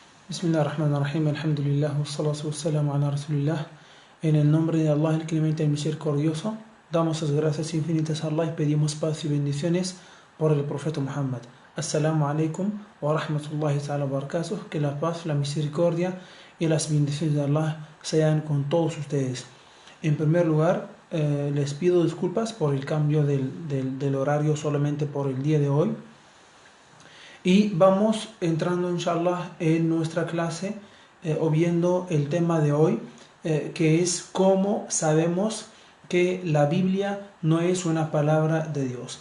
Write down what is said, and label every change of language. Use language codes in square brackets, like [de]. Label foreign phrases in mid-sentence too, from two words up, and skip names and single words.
[ar] بسم الله الرحمن الرحيم، الحمد لله، والصلاة والسلام على رسول الله. [es] En el nombre de Allah, el clemente y misericordioso, damos las gracias infinitas a Allah y pedimos paz y bendiciones por el profeta Muhammad. [ar] السلام عليكم ورحمة الله تعالى وبركاته. [es] Que la paz, la misericordia y las bendiciones de Allah sean con todos ustedes. En primer lugar, les pido disculpas por el cambio del horario solamente por el día de hoy. Y vamos entrando, inshallah, en nuestra clase o viendo el tema de hoy, que es cómo sabemos que la Biblia no es una palabra de Dios.